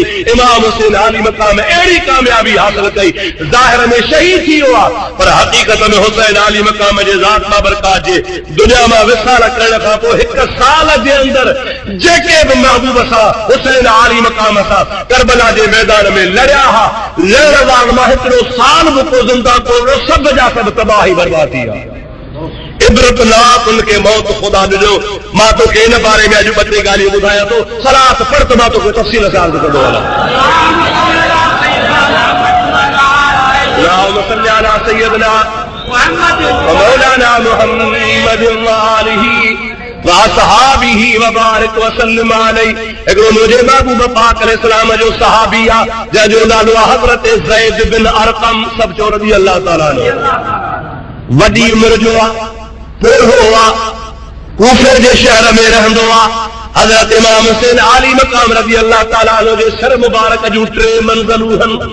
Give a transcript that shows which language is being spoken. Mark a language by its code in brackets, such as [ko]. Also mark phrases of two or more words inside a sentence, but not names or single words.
[sd] इमाम हुसैन आली मक़ाम अहिड़ी कामयाबी हासिल कई ज़ाहिर में शहीद थी वियो आहे पर हक़ीक़त में हुसैन आली मक़ाम जे ज़ात बाबरकात जे दुनिया मां विसाल करण खां पोइ 1 साल जे अंदर जेके बि महबूब सां हुसैन आली मक़ाम सां करबला जे मैदान में लड़िया हा लड़ण वारनि मां हिकिड़ो साल बि को ज़िंदा कोन सभु जा सभु तबाही बर्बादी आहे। इबरतनाक उनके मौत खुदा ॾिनो। मां तोखे इन बारे में अॼु 2-3 ॻाल्हियूं ॿुधायां थो सलात पढ़ त मां तोखे तफ़सील सां अर्ज़ कंदो वञा। [ar] اللهم صل على سيدنا محمد ومولانا محمد وآله وأصحابه وبارك وسلم عليه. [sd] हिकिड़ो मुंहिंजे महबूब पाक अलैहिस्सलाम जो सहाबी आहे जंहिंजो नालो आहे हज़रत ज़ैद बिन अरक़म सब चो [ar] رضي الله تعالى عنه. [sd] वॾी उमिरि जो आहे पोढ़ो आहे कूफे जे शहर में रहंदो आहे। हज़रत इमाम हुसैन आली मक़ाम [ar] رضي الله تعالى عنه [sd] जे सिर मुबारक जूं 3 मंज़िलूं आहिनि।